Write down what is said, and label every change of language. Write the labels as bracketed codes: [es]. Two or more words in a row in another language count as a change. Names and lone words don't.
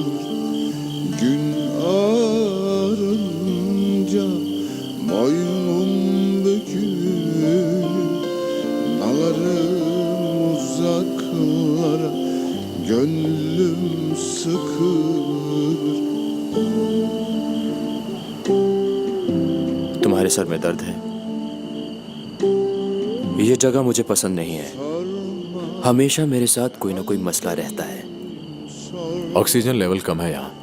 [tr] Gün ağarınca boynum bükülür, dalarım uzaklara, gönlüm sıkılır. [hi] तुम्हारे सर में दर्द है? ये जगह मुझे पसंद नहीं है। हमेशा मेरे साथ कोई ना कोई मसला रहता है। ऑक्सीजन लेवल कम है यहाँ।